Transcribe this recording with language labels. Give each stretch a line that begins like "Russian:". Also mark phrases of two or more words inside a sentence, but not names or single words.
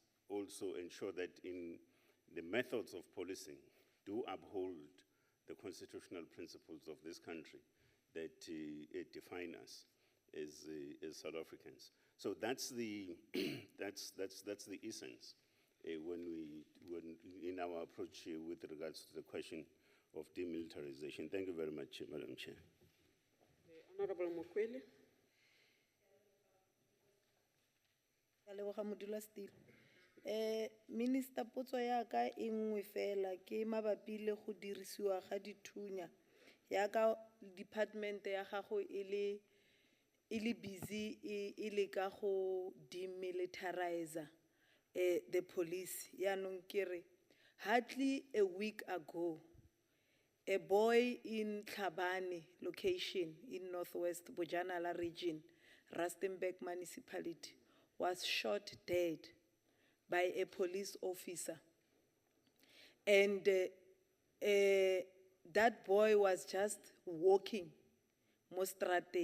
English: also ensure that in the methods of policing do uphold the constitutional principles of this country that define us as South Africans. So that's the that's the essence when in our approach with regards to the question of demilitarization. Thank you very much, Madam Chair. Honorable Mokwele.
Tswana: Ka leboga modulasetulo. Minister, potso ya ka e nngwe fela ke mabapi le go dirisiwa ga dithunya ya ka department ya gago e le busy e le ka go
English: demilitarize the police.
Tswana: Yaanong ke re
English: hardly a week ago a boy in Tlhabane location in Northwest Bojanala region, Rustenburg municipality, was shot dead by a police officer. And that boy was just walking Mostrateng.